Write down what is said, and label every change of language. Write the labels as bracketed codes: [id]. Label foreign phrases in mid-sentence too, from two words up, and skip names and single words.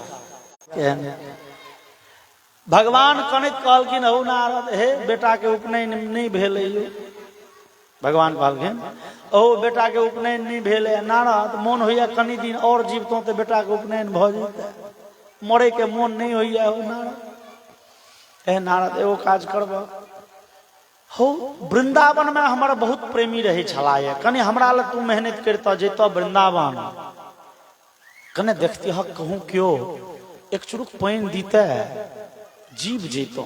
[mai] भगवान कनित कहलखिन, हो नारद, हे बेटा के उपनयन नहीं भेलै। भगवान कहलखिन, ओ बेटा के उपनयन नहीं भेले। नारद, मोन होइया कनी दिन और जीवतों तो बेटा के उपनयन भ जेतै, मरे के मोन नहीं होइया। हो नारद, हे नारद एगो काज करब, हो वृंदावन में हमारा बहुत प्रेमी रहे छला है, कनी हमरा ले तू मेहनत करता जैतो वृंदावन, कने देखती हक कहूँ क्यों एक चुरुक पानि दीते जीव जैतो।